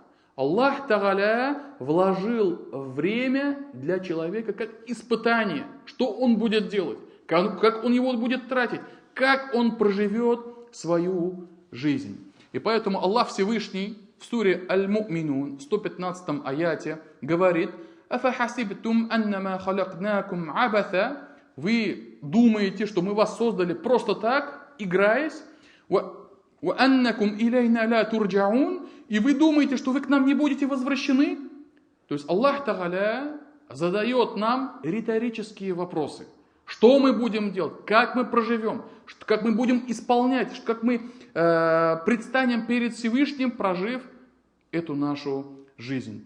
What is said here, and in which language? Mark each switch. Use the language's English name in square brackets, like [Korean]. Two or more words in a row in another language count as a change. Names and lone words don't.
[Arabic] الله تعالى [Russian] вложил время для человека как испытание, что он будет делать, как он его будет тратить, как он проживет свою жизнь. И поэтому Аллах Всевышний в суре Аль-Му'минун, в 115 аяте, говорит: [Arabic] «أفحسبتم أنما خلقناكم عبثا». [Russian] Вы думаете, что мы вас создали просто так, играясь? [Arabic] «وأنكم إلينا لا ترجعون». [Russian] И вы думаете, что вы к нам не будете возвращены? То есть [Arabic] الله تعالى [Russian] задает нам риторические вопросы. Что мы будем делать? Как мы проживем? Как мы будем исполнять? Как мы предстанем перед Всевышним, прожив эту нашу жизнь?